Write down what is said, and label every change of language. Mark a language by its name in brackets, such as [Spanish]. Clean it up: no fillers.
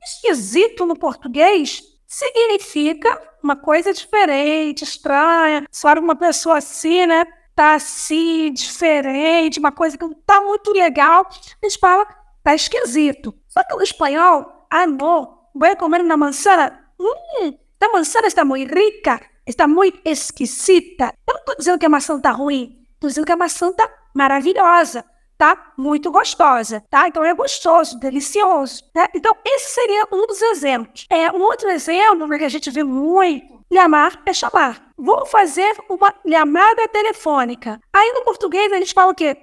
[Portuguese] Esquisito no português significa uma coisa diferente, estranha. Se olha uma pessoa assim, tá assim, diferente, uma coisa que não tá muito legal, a gente fala, tá esquisito. Só que no espanhol, [Spanish] no, voy a comer una manzana. Esta manzana está muy rica, está muy esquisita. [Portuguese] Eu não estou dizendo que a maçã tá ruim, estou dizendo que a maçã tá maravilhosa, tá muito gostosa, tá? Então é gostoso, delicioso, né? Então esse seria um dos exemplos. Um outro exemplo que a gente vê muito, llamar é chamar. Vou fazer uma chamada telefônica. Aí no português a gente fala o quê?